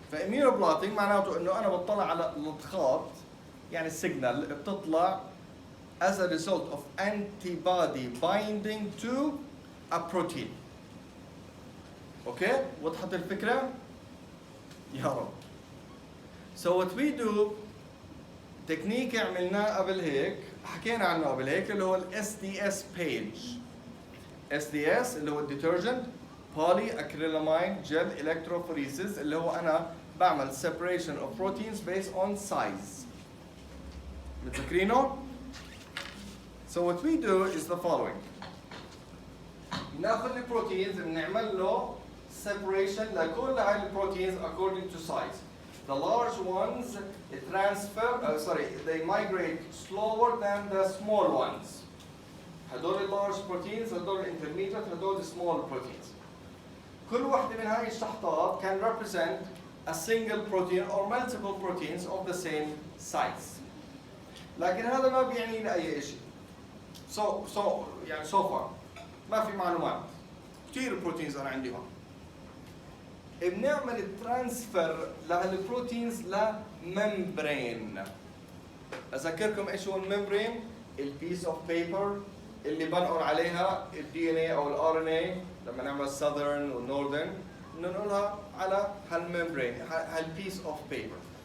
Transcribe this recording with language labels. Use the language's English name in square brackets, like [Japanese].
[Arabic] فاميونو بلوتينج معناته انه انا بطلع على لطخات، يعني السيجنال بتطلع [English] as a result of antibody binding to a protein. [Arabic] اوكي؟ وضحت الفكرة؟ يا رب. [English] So what we do [Arabic] تكنيك عملناه قبل هيك، حكينا عنه قبل هيك، اللي هو ال SDS page. [English] SDS اللي هو الديترجنت poly acrylamide gel electrophoresis، [Arabic] اللي هو انا بعمل [English] separation of proteins based on size. [Arabic] متذكرينه؟ [English] So what we do is the following. [Arabic] ناخذ البروتينز بنعمل له separation لكل هاي البروتينز [English] according to size. The large ones they migrate slower than the small ones. هدول large proteins، هدول intermediate، هدول small proteins. [Arabic] كل واحدة من هاي الشحطات [English] can represent a single protein or multiple proteins of the same size. [Arabic] لكن هذا ما بيعني لي أي شيء. [English] So far [Arabic] ما في معلومات. كثير بروتينز أنا عندي هون. بنعمل ترانسفير لهالبروتينز لممبرين. اذكركم ايش هو الممبرين؟ البيس اوف بيبر اللي بنقر عليها الدي ان اي او الار ان اي لما نعمل ساذرن والنورثرن، بننقلها على هالممبرين، هالبيس اوف بيبر.